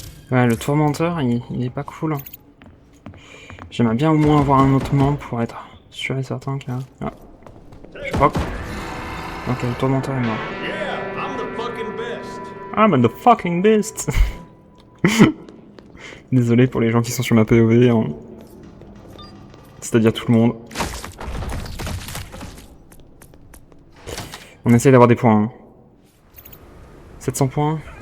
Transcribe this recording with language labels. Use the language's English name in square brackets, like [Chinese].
[French] Ouais, le tourmenteur, il est pas cool. J'aimerais bien au moins avoir un autre membre pour être sûr et certain que... Ah. Je crois que... Ok, le tourmenteur est mort. [English] Yeah, I'm the fucking best. I'm the fucking best. [French] Désolé pour les gens qui sont sur ma POV. Hein. C'est-à-dire tout le monde. On essaie d'avoir des points. Hein. 700 points.